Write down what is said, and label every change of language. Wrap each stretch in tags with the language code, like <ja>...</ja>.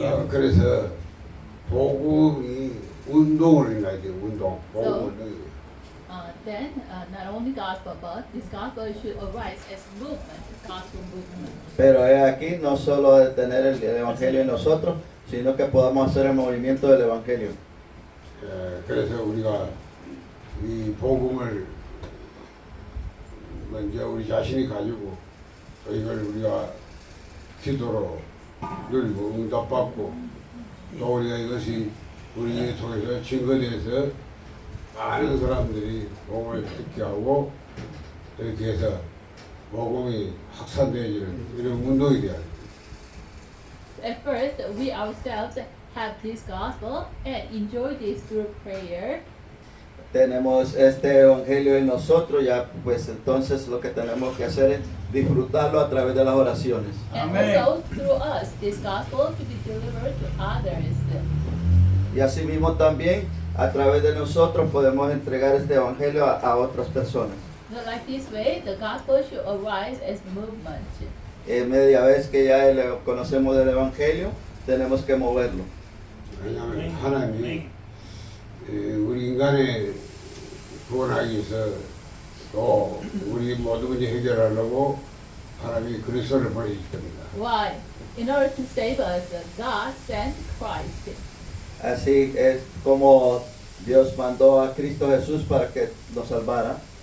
<ko>그래서 복음이 운동을 해야 돼요. 운동. 복음을.</ko> <en>Then, not only gospel, but this gospel should arise as movement, gospel movement.</en> <es>Pero aquí no solo de tener el evangelio en nosotros, sino que podamos hacer el movimiento del evangelio.</es> <ko>그래서 우리가 이 복음을 먼저 우리 자신이 가지고 또 이걸 우리가 기도로 누리고 응답받고 또 우리가 이것이 우리 속에서 증거돼서 많은 사람들이 복음을 듣게 하고 이렇게 해서 복음이 확산되어지는 이런 운동이 돼야 돼요.</ko> <en>At first, we ourselves have this gospel and enjoy this through prayer.</en> <es>Tenemos este evangelio en nosotros, ya pues entonces lo que tenemos que hacer es disfrutarlo a través de las oraciones.</es> <en>And also through us, this gospel to be delivered to others.</en> <es>Y asimismo también a través de nosotros podemos entregar este evangelio a otras personas.</es> <en>So like this way, the gospel should arise as movement.</en> <es>Media vez que ya conocemos del evangelio, tenemos que moverlo.</es> <ko>왜냐하면 하나님이 우리 인간의 구원하기 위해서 또 우리 모든 문제 해결하려고 하나님이 그리스도를 보내실 겁니다.</ko> <en>Why? In order to save us, God sent Christ.</en> <es>Así es como Dios mandó a Cristo Jesús para que nos salvara.</es>